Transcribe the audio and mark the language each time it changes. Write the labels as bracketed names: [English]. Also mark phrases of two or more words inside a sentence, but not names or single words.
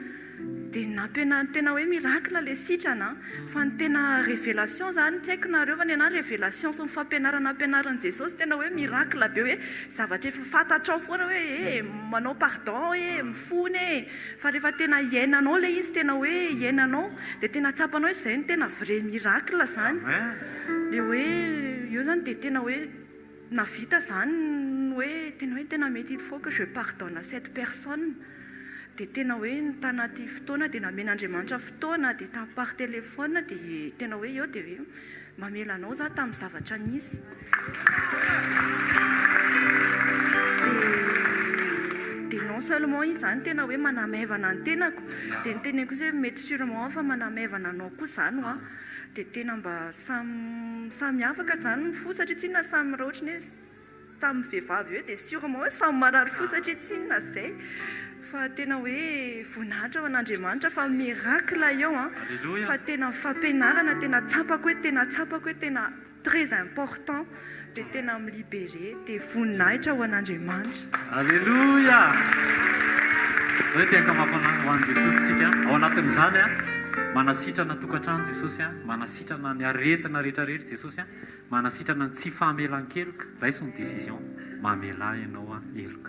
[Malagasy] Dia nampianarina tena hoe miracle ilay sitrana fa ny tena révélation izany tsy haiko nareo fa ny anahy révélation sy ny fampianarana ampianaran'i Jesosy tena hoe miracle be hoe zavatra efa fantatrao foana hoe manao pardon mifony fa rehefa tena iainanao ilay izy tena hoe iainanao dia tena tsapanao izay ny tena [French] vrai miracle [Malagasy] izany. Dia hoe eo izany dia tena hoe navita izany hoe tena mety [French] il faut que je pardonne à cette personne. [Malagasy] Dia tena hoe tanaty fotoana dia namen'Andriamanitra fotoana dia [French] par téléphone [Malagasy] dia tena hoe eo dia hoe mamela anao za tamin'ny zavatra nisy. Dia [French] non seulement [Malagasy] izy izany tena hoe manamevana ny tenako dia ny teneko hoe mety sûrement fa manamevana anao koa izany dia tena mba samy afaka izany ny fo satria tsinona samy raha ohatra ny hoe samy vehivavy eo dia sûrement hoe samy marary fo satria tsinona izay fa tena hoe voninahitra ho an'Andriamanitra fa miracle eo fa tena fampianarana tena tsapako hoe tena [French] très important [Malagasy] dia tena milibéré dia voninahitra ho an'Andriamanitra. Alleluia. Hoe tiaka mafana ho an'i Jesosy tsika ao anatin'izany manasitrana tokantrano Jesosy manasitrana ny aretina rehetrarehetra Jesosy manasitrana ny tsy fahamelan-keloka raiso ny décision mamela ianao heloka.